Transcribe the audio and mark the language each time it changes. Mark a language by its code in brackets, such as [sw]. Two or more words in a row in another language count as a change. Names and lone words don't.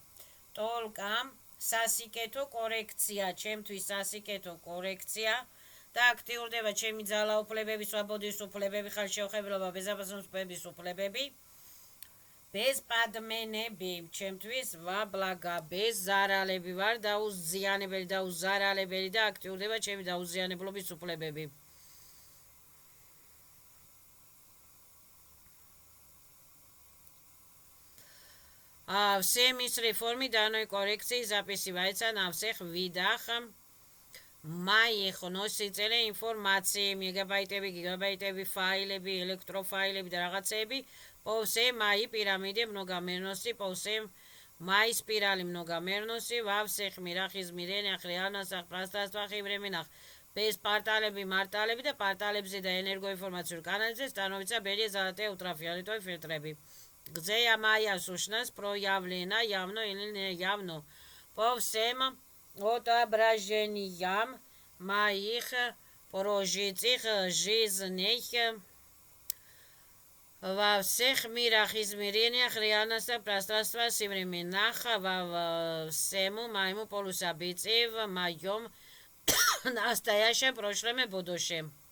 [ka] Только სასიკეთო კორექცია, ჩემთვის სასიკეთო კორექცია და აქტიურდება ჩემი ძალაუფლებები, სვაბოდის უფლებები, ხალხშეუხებლობა, ბეზაპასუხისმგებლობის უფლებები. Без падменები, ჩემთვის ვაბლაგა, без ზარალები ვარ დაუზიანებელი და უზარალებელი და აქტიურდება ჩემი დაუზიანებლობის უფლებები. [ru] Все мысли, формы данной коррекции записываются на всех видах моих носителей информации, мегабайтები, гигабайтები, файлები, электрофайлები [ka] და რაღაცები. [ru] По всей моей пирамиде многомерности, по всем моей спирали многомерности, во всех мирах, измерениях, реальностях, пространствах и временах. Без порталები, [ka] მარტალები და პорталებზე და ენერგოინფორმაციურ კანალებზე [ru] становится более золотые ультрафиолетовые фильтрები. Где моя сущность проявлена явно или неявно. По всем отображениям моих прожитых жизней во всех мирах, измерениях, реальностях, пространствах и временах, во всему моему полусобытии, в моем настоящем, прошлом и будущем.